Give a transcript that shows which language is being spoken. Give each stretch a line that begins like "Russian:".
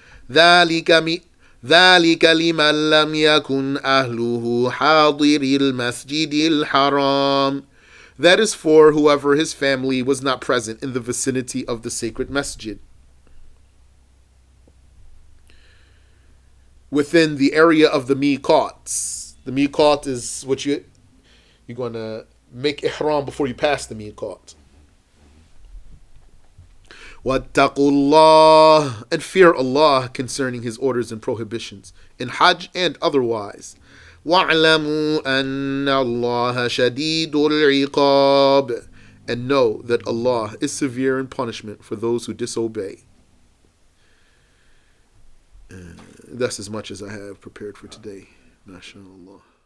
Arabic: ذلك لمن لم يكن أهله حاضر المسجد الحرام.
English: That is for whoever his family was not present in the vicinity of the sacred masjid. Within the area of the miqats. The miqat is what you're going to make ihram before you pass the miqat.
Arabic: واتقوا الله.
English: And fear Allah concerning his orders and prohibitions in Hajj and otherwise.
Arabic: واعلموا أن الله شديد العقاب.
English: And know that Allah is severe in punishment for those who disobey. That's as much as I have prepared for today. MashaAllah.